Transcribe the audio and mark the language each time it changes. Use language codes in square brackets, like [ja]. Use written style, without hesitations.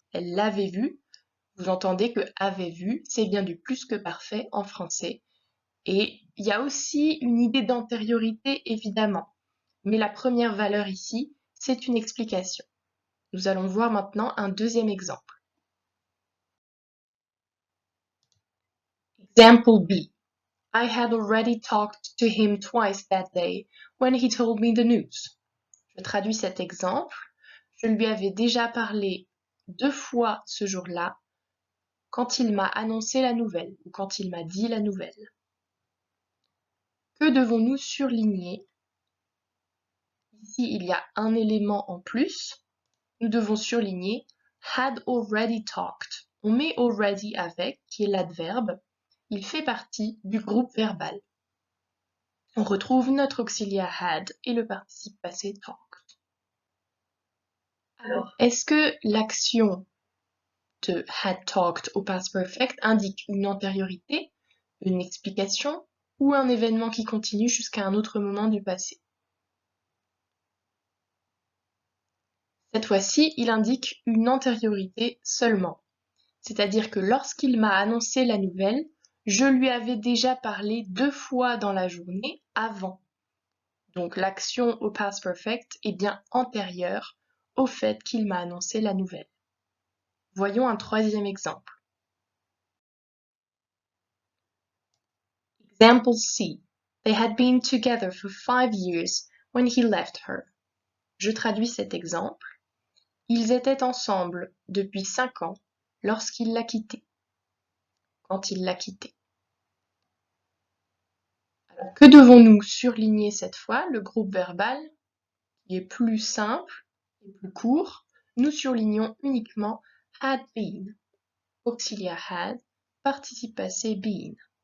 [fr] Elle l'avait vu, vous entendez que avait vu, c'est bien du plus que parfait en français. Et il y a aussi une idée d'antériorité, évidemment. Mais la première valeur ici, c'est une explication. Nous allons voir maintenant un deuxième exemple. [en] Example B. I had already talked to him twice that day when he told me the news. [fr] Je traduis cet exemple. Je lui avais déjà parlé 2 fois ce jour-là quand il m'a annoncé la nouvelle ou quand il m'a dit la nouvelle. Que devons-nous surligner? Ici, il y a un élément en plus. Nous devons surligner [en] had already talked. [fr] On met already avec, qui est l'adverbe. Il fait partie du groupe verbal. On retrouve notre auxiliaire had et le participe passé talked. Alors, est-ce que l'action de [en] had talked [fr] au past perfect indique une antériorité, une explication ou un événement qui continue jusqu'à un autre moment du passé? Cette fois-ci, il indique une antériorité seulement. C'est-à-dire que lorsqu'il m'a annoncé la nouvelle, je lui avais déjà parlé 2 fois dans la journée avant. Donc l'action au past perfect est bien antérieure au fait qu'il m'a annoncé la nouvelle. Voyons un troisième exemple. [en] Example C. They had been together for 5 years when he left her. [fr] Je traduis cet exemple. Ils étaient ensemble depuis 5 ans lorsqu'il l'a quittée. Quand il l'a quittée. Alors, que devons-nous surligner cette fois? Le groupe verbal, qui est plus simple et plus court, nous surlignons uniquement [en] had been, [fr] auxiliaire had, participe passé been.